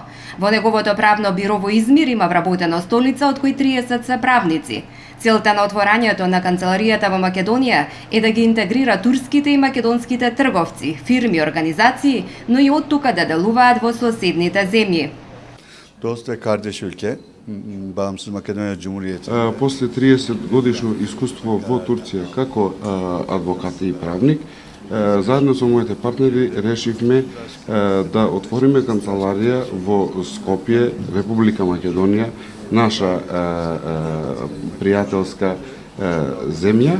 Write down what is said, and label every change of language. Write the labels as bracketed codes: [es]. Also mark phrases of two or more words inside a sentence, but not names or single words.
[mk] Во неговото правно биро во Измир има вработено столица, од кои 30 се правници. Целта на отворањето на канцеларијата во Македонија е да ги интегрира турските и македонските трговци, фирми, организации, но и оттука да делуваат во соседните земји. [tr] Dost ve kardeş ülke, bağımsız Makedonya Cumhuriyeti. [mk] После 30 годишно искуство во Турција како адвокат и правник, заедно со моите партнери решивме да отвориме канцеларија во Скопје, Република Македонија, наша пријателска земја.